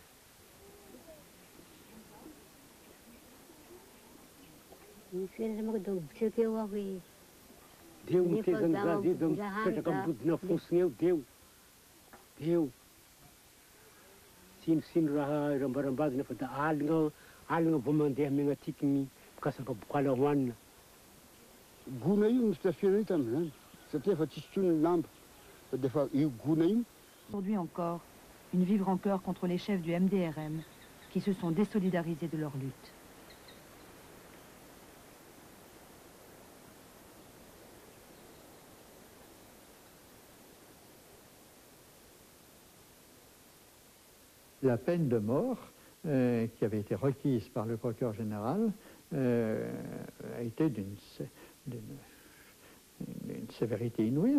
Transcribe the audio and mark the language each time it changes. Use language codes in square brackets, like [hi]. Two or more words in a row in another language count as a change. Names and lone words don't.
[mg] Deo mitezany zaza io da mipetraka ambodina fosiny eo deo sinosino raha rambarambazina fa da alina vao mandeha megnatika ny mikasaka bokala hoanina. Gona io misy tafira io tamin'izany satria efa tsisy tsony ny lamba fa de fa io gona io. [fr] Aujourd'hui encore, une vive rancœur contre les chefs du MDRM qui se sont désolidarisés de leur lutte. La peine de mort qui avait été requise par le procureur général a été d'une sévérité inouïe.